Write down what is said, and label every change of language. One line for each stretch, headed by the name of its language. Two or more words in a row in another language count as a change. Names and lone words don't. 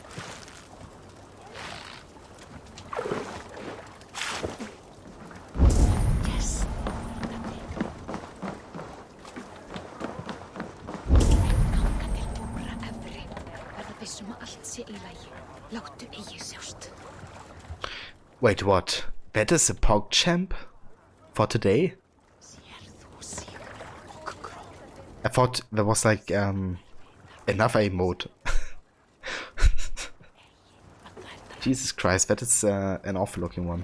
English: Yes.
Icelandic: Ganga til búra efri, verða vissum að allt sé í lagi. Láttu eigi sjást.
English: Wait, what? That is a PogChamp for today? I thought there was like another emote. Jesus Christ, that is an awful looking one.